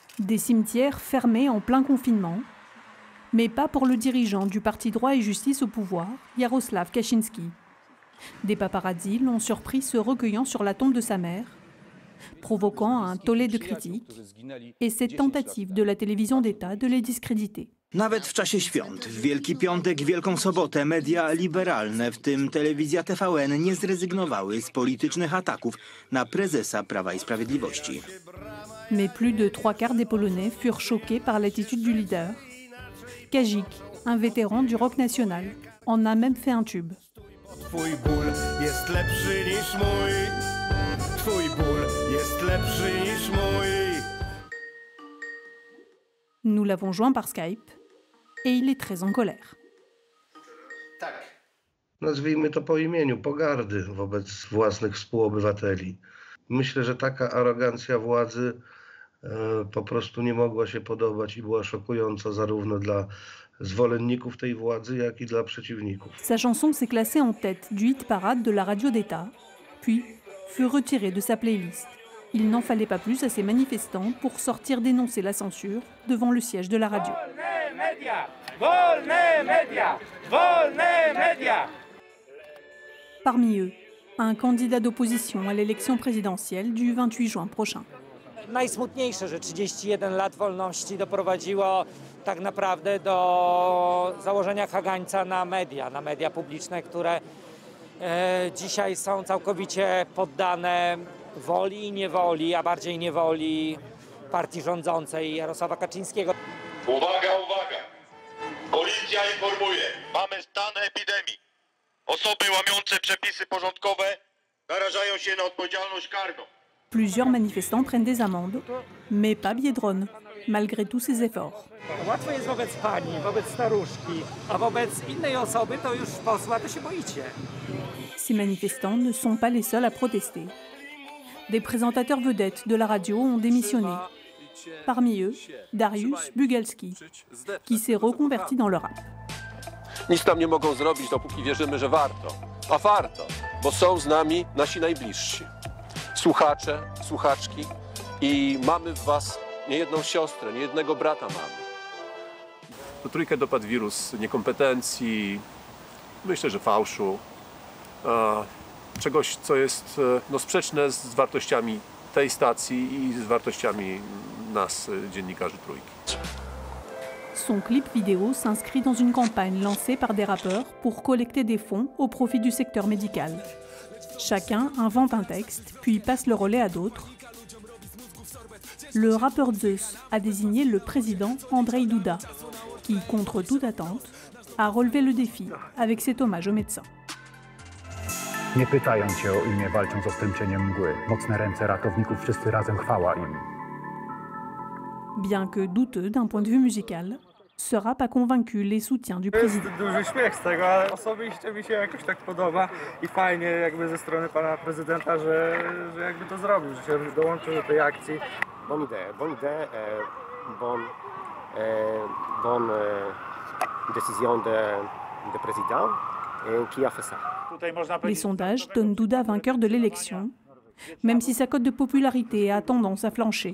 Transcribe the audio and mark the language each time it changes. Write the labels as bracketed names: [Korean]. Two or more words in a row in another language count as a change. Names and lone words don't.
[French] Des cimetières fermés en plein confinement, mais pas pour le dirigeant du parti Droit et Justice au pouvoir, Jarosław Kaczyński. Des paparazzis l'ont surpris se recueillant sur la tombe de sa mère, provoquant un tollé de critiques et cette tentative de la télévision d'État de les discréditer. [Polish] Nawet w czasie świąt, w Wielki Piątek, Wielką Sobotę, media liberalne, w tym telewizja TVN, nie zrezygnowały z politycznych ataków na prezesa Prawa i Sprawiedliwości. [French] Mais plus de 3/4 des Polonais furent choqués par l'attitude du leader. Kazik, un vétéran du rock national, en a même fait un tube. [Polish] Twój ból jest lepszy niż mój. Twój ból jest lepszy niż mój. [French] Nous l'avons joint par Skype et il est très en colère. [Polish] Nazwijmy to po imieniu, pogardy wobec własnych współobywateli. Myślę, że taka arogancja władzy po prostu nie mogła się podobać i była szokująca zarówno dla zwolenników tej władzy, jak i dla przeciwników. [French] Sa chanson s'est classée en tête du hit parade de la radio d'État, puis fut retirée de sa playlist. Il n'en fallait pas plus à ces manifestants pour sortir dénoncer la censure devant le siège de la radio. [Polish] Wolne media! Wolne media! Wolne media! [French] Parmi eux, un candidat d'opposition à l'élection présidentielle du 28 juin prochain. [Polish] Najsmutniejsze, że 31 lat wolności doprowadziło tak naprawdę do założenia kagańca na media publiczne, które dzisiaj są całkowicie poddane woli i niewoli, a bardziej niewoli partii rządzącej Jarosława Kaczyńskiego. Uwaga, uwaga! Policja informuje, mamy stan epidemii. Osoby łamiące przepisy porządkowe narażają się na odpowiedzialność karną. [French] Plusieurs manifestants prennent des amendes, mais pas Biedronne, malgré tous ses efforts. [Polish] Łatwo jest wobec pani, wobec staruszki, a wobec innej osoby to już posła to się boicie. [French] Ces manifestants ne sont pas les seuls à protester. Des présentateurs vedettes de la radio ont démissionné. Parmi eux, Dariusz Bugalski, qui s'est reconverti dans le rap. [Polish] Nic tam nie mogą zrobić, dopóki wierzymy, że warto. A warto, bo są z nami nasi najbliżsi. Słuchacze, słuchaczki i mamy w was niejedną siostrę, niejednego brata mamy. Po trójkę dopadł wirus niekompetencji, myślę, że fałszu, czegoś, co jest sprzeczne z wartościami tej stacji i z wartościami nas, dziennikarzy Trójki. [French] Son clip vidéo s'inscrit dans une campagne lancée par des rappeurs pour collecter des fonds au profit du secteur médical. Chacun invente un texte, puis passe le relais à d'autres. Le rappeur Zeus a désigné le président Andrzej Duda, qui, contre toute attente, a relevé le défi avec cet hommage aux médecins. [Polish] Nie pytają cię o imię, walczą z ostręczeniem mgły. Mocne ręce ratowników, wszyscy razem chwała im. [French] Bien que douteux d'un point de vue musical, ce rap a convaincu les soutiens du président. [Polish] Jest duży śmiech z tego, ale osobiście mi się jakoś tak podoba i fajnie jakby ze strony pana prezydenta, że jakby to zrobił, że się dołączył do tej akcji. [French] Bonne idée, bonne décision de président qui a fait ça. Les sondages donnent Duda vainqueur de l'élection, même si sa cote de popularité a tendance à flancher.